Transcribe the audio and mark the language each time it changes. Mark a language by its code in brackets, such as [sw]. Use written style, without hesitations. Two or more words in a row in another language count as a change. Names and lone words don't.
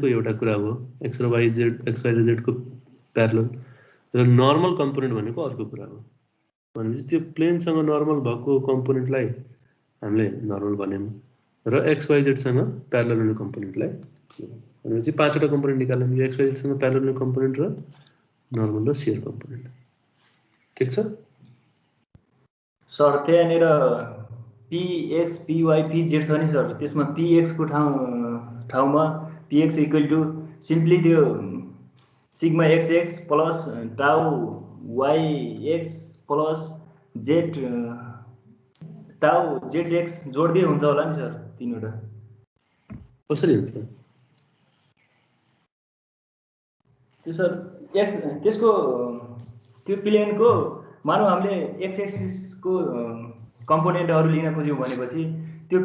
[ne] एउटा कुरा हो x र y z x y र z को प्यारलल र [en] normal component [ne] भनेको अर्को कुरा हो भनेपछि त्यो प्लेनसँग नर्मल भएको कम्पोनेन्टलाई हामीले नर्मल भन्यौँ र XYZ सँग प्यारलल हुने कम्पोनेन्टलाई भनेपछि 5 वटा कम्पोनेन्ट निकाल्यौँ यो XYZ सँग प्यारलल हुने कम्पोनेन्ट र नर्मल र [en] shear component [ne] ठिक छ सर त्यहाँनिर PX PY PZ छ नि सर त्यसमा PX को ठाउँमा [en] PX equal to simply [ne] त्यो [en] sigma XX plus tau YX plus Z tau ZX [ne] जोड्दै हुन्छ होला नि सर तीनवटा कसरी हुन्छ त्यो सर त्यसको त्यो प्लेनको मानौ हामीले [en] x axis [ne] को कम्पोनेन्टहरु लिन खोज्यौं भनेपछि त्यो